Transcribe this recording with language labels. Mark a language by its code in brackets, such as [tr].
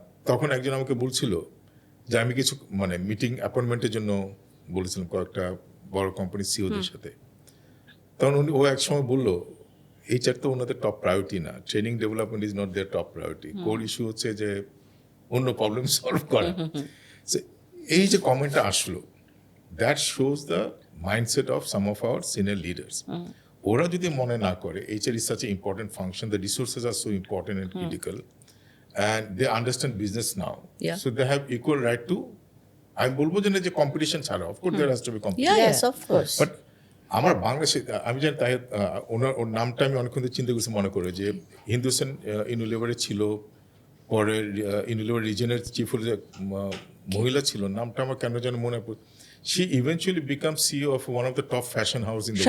[bn] তখন একজন আমাকে বলছিল যে আমি কিছু মানে মিটিং অ্যাপয়েন্টমেন্টের জন্য বলেছিলাম কয়েকটা বড় কোম্পানির সিওদের সাথে, তখন ও এক সময় বললো HR তো ওনাদের টপ প্রায়োরিটি না, [en] training development is not their top priority, [bn] core issue হচ্ছে যে অন্য প্রবলেম সলভ করা। এই যে কমেন্টটা আসলো, [en] That shows the mindset of some of our senior leaders. [bn] ওরা যদি মনে না করে [en] HR is such an important function, the resources are so important and critical, and they understand business now, so they have equal right to, [bn] আমি বলবো যে না যে কম্পিটিশন ছাড়া, [en] Of course there has to be competition, Yes, of course. [bn] But আমার বাংলাদেশে আমি জানি তাই ওর নামটা আমি অনেকক্ষণ চিন্তা করছি, মনে করে যে হিন্দুস্তান ইউনিলিভারে ছিল, পরে ইউনিলিভার রিজনের চিফ মহিলা ছিল, নামটা আমার কেন যেন মনে পড়ে, [en] she eventually becomes CEO of one of the top fashion house in the world.